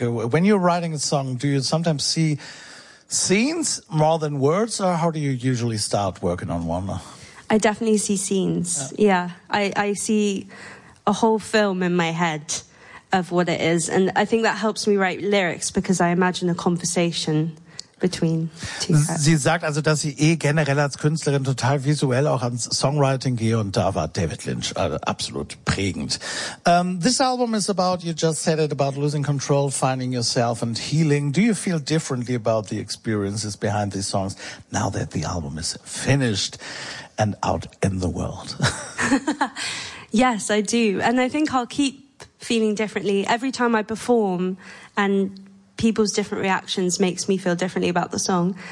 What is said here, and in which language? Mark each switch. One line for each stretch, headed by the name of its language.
English: When you're writing a song, do you sometimes see scenes more than words? Or how do you usually start working on one? I definitely see scenes. Yeah. I see a whole film in my head of what it is. And I think that helps me write lyrics because I imagine a conversation between two.
German: Sie sagt also, dass sie generell als Künstlerin total visuell auch ans Songwriting gehe, und da war David Lynch absolut prägend.
English: This album is about, you just said it, about losing control, finding yourself and healing. Do you feel differently about the experiences behind these songs now that the album is finished and out in the world? Yes, I do. And I think I'll keep feeling differently every time I perform, and people's different reactions makes me feel differently about the song.